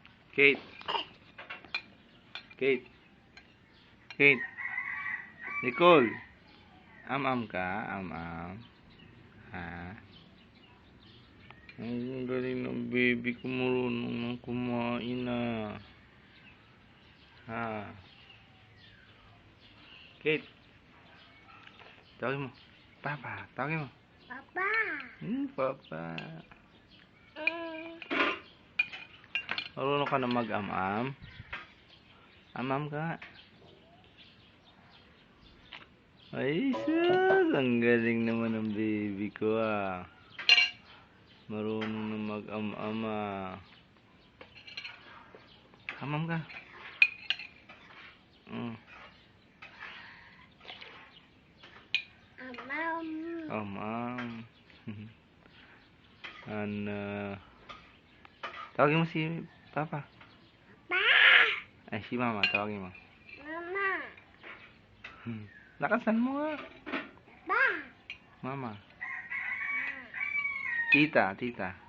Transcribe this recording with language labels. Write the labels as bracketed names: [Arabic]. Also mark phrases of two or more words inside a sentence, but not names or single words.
[Filipino] Kate. Kate. Kate. Nicole. Am-am ka? Am-am. Ha? Ang galing ng baby ko, marunong nang kumain na. Ha? Kate. Tawagin mo. Papa. Tawagin mo. Papa. Papa. Marunong ka na mag-am-am? Am-am ka? Ay, sus! Ang galing naman ng baby ko, ah. Marunong na mag-am-am, ah. Am-am ka? Amam. Am-am. Tawagin mo si Papa. Papa. Ay, si Mama. Tawagin mo. Mama. Lakasan mo nga. Ba. Mama. Tita. Tita.